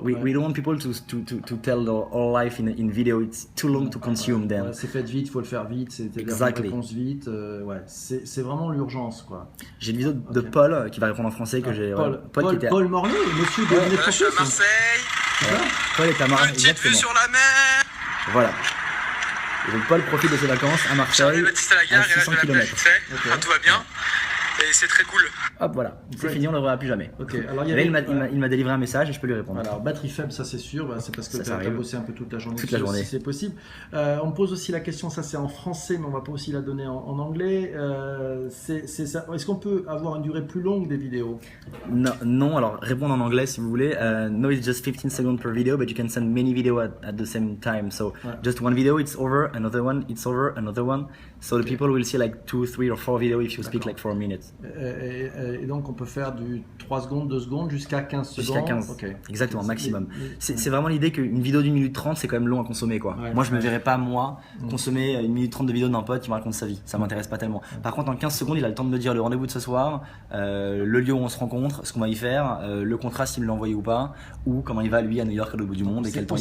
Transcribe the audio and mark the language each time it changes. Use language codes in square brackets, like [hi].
[en] We don't want people to tell our life in video. It's too long to consume then. [fr] Ouais, c'est fait vite, il faut le faire vite, c'est la réponse vite. Ouais, c'est vraiment l'urgence quoi. J'ai une vidéo de Paul qui va répondre en français que j'ai. Paul Morlier, monsieur de je suis à Marseille. Paul est à Marseille. Une petite vue sur la mer. Voilà. Et donc Paul profite de ses vacances à Marseille. J'arrive Baptiste à la gare, et 600 là je vais la plage, tout va bien. Et c'est très cool. Hop, voilà, c'est fini, on ne le verra plus jamais. Ok, alors là, il m'a délivré un message et je peux lui répondre. Alors, batterie faible, ça c'est sûr, c'est parce que tu as bossé un peu toute la journée. Toute la journée. Si c'est possible. On me pose aussi la question, ça c'est en français, mais on va pas aussi la donner en anglais. Est-ce qu'on peut avoir une durée plus longue des vidéos? Non, alors répondre en anglais si vous voulez. [en] No, it's just 15 seconds per video, but you can send many videos at the same time. So just one video, it's over, another one, it's over, another one. So the people will see like 2, 3 or 4 videos if you speak like for a minute. [fr] Et donc on peut faire du 3 secondes, 2 secondes jusqu'à 15 secondes. Jusqu'à 15. Ok. Exactement, maximum. Mais- C'est vraiment l'idée qu'une vidéo d'une minute 30, c'est quand même long à consommer, quoi. Ouais, Moi, je me ouais. verrais pas, moi, consommer 1 minute 30 de vidéo d'un pote qui me raconte sa vie. Ça m'intéresse pas tellement. Par contre, en 15 secondes, il a le temps de me dire le rendez-vous de ce soir, le lieu où on se rencontre, ce qu'on va y faire, le contrat s'il me l'a envoyé ou pas, ou comment il va, lui, à New York, à l'autre bout du monde, et quel temps il